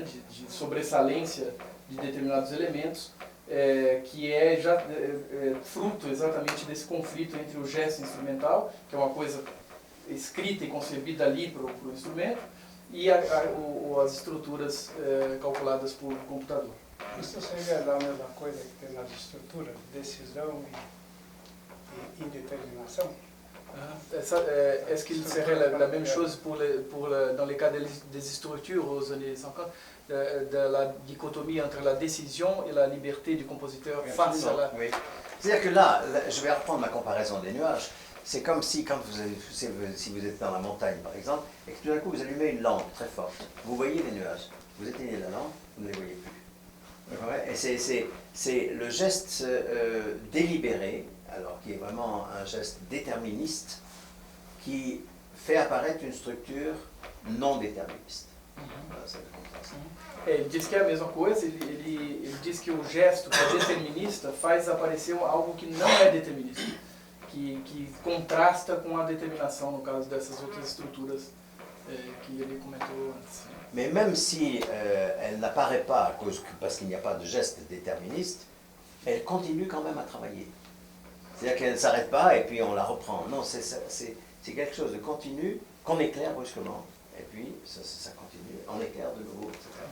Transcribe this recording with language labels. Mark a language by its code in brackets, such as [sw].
[pt] de sobressalência de determinados elementos, que é já fruto exatamente desse conflito entre o gesto instrumental, que é uma coisa escrita e concebida ali para o instrumento, e as estruturas calculadas por computador. Isso seria a mesma coisa que tem nas estruturas, decisão e indeterminação? [fr] Est-ce qu'il serait la même chose dans les cas des structures aux années 50, de la dichotomie entre la décision et la liberté du compositeur face à la... Oui. C'est-à-dire que là, je vais reprendre ma comparaison des nuages. C'est comme si, quand si vous êtes dans la montagne par exemple, et que tout d'un coup vous allumez une lampe très forte, vous voyez les nuages, vous éteignez la lampe, vous ne les voyez plus. Et c'est le geste délibéré, alors qui est vraiment un geste déterministe, qui fait apparaître une structure non déterministe. Voilà, c'est le contraste. [pt] Ele diz que é a mesma coisa, ele diz que o gesto que é determinista faz aparecer algo que não é determinista, que contrasta com a determinação, no caso dessas outras estruturas que ele comentou antes. [fr] Mais même si elle n'apparaît pas parce qu'il n'y a pas de geste déterministe, elle continue quand même à travailler. C'est-à-dire qu'elle ne s'arrête pas et puis on la reprend. Non, c'est quelque chose de continu, qu'on éclaire brusquement, et puis ça continue, on éclaire de nouveau, etc.